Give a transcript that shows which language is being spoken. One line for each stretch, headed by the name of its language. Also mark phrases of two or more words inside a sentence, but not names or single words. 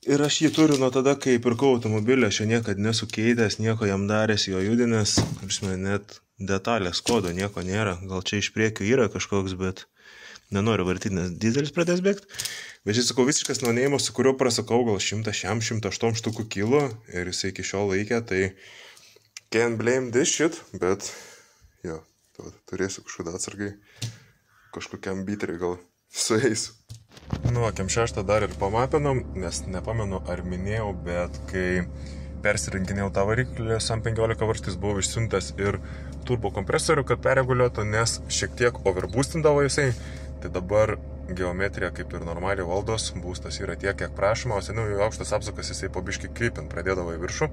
Lithuanian: Ir aš jį turiu nuo tada, kai pirkau automobilį, aš jo niekad nesu keitęs, nieko jam daręs, jo judinęs, net detalės kodo nieko nėra, gal čia iš priekio yra kažkoks, bet nenoriu vartyti, nes dizelis pradės bėgti. Bet šis, sakau, visiškas naunėjimas, su kuriuo prasakau gal 100-108 štukų kilo ir jisai iki šiol laikė, tai
English: can't blame this shit,
Lithuanian: bet jo, turėsiu kažkada atsargai kažkokiam biteriai gal sueisiu. Nu, kem 6 dar ir pamapinom, nes nepamenu ar minėjau, bet kai persirinkinėjau tą variklį, SAM 15 varžtis buvau išsiuntęs ir turbo kompresorių, kad perreguliuotų, nes šiek tiek overboostindavo jisai, tai dabar geometrija kaip ir normaliai valdos, boostas yra tiek, kiek prašoma, o seniau jau aukštas apsukas jisai po biškį krypint pradėdavo į viršų.